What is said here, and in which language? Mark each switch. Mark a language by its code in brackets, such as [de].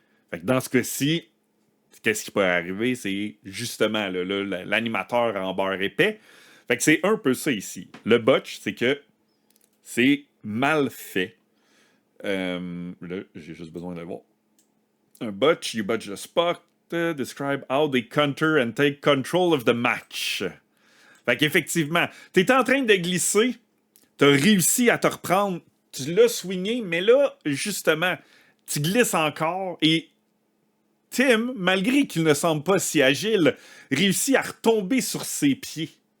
[fr] Fait que dans ce cas-ci, qu'est-ce qui peut arriver? C'est justement l'animateur en beurre épais. Fait que c'est un peu ça ici. Le botch, c'est que c'est mal fait. Là, j'ai juste besoin de voir. Un botch, [en] you botch the spot. Describe how they counter and take control of the match. [fr] Fait qu'effectivement, t'es en train de glisser, t'as réussi à te reprendre, tu l'as swingé, mais là, justement, tu glisses encore et Tim, malgré qu'il ne semble pas si agile, réussit à retomber sur ses pieds.